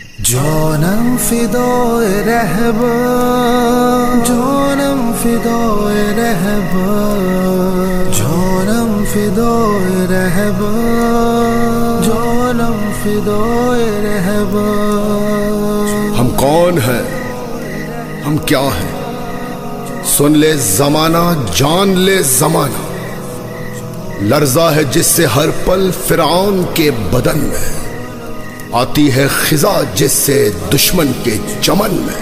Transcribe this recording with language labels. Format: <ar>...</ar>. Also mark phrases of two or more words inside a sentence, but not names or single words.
<fa>جانم فدای رهبر، جانم فدای رهبر، جانم فدای رهبر، جانم فدای رهبر.</fa> <ur>ہم کون ہیں، ہم کیا ہیں؟ سن لے زمانہ، جان لے زمانہ. لرزہ ہے جس سے ہر پل فرعون کے بدن میں، آتی ہے خزاں جس سے دشمن کے چمن میں.</ur>